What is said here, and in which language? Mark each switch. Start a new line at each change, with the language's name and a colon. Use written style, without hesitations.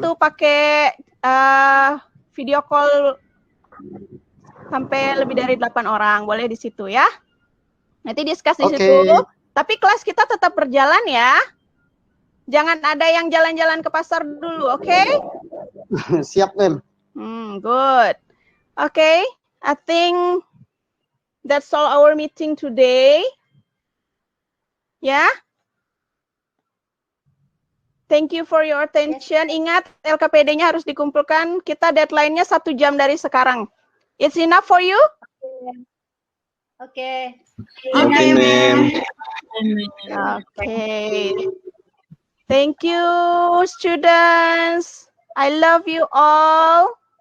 Indonesian: tuh, pakai video call sampai lebih dari 8 orang. Boleh di situ ya. Nanti discuss di Oke. situ. Tapi kelas kita tetap berjalan ya. Jangan ada yang jalan-jalan ke pasar dulu, oke? Siap, Mem.
English: Good. Okay, I think that's all our meeting today.
Indonesian: Ya.
English: Thank you for your attention.
Indonesian: Ingat, LKPD-nya harus dikumpulkan. Kita deadline-nya 1 jam dari sekarang.
English: It's enough for you?
Indonesian: Oke. Oke,
English: ma'am. Okay. Thank you, students. I love you all.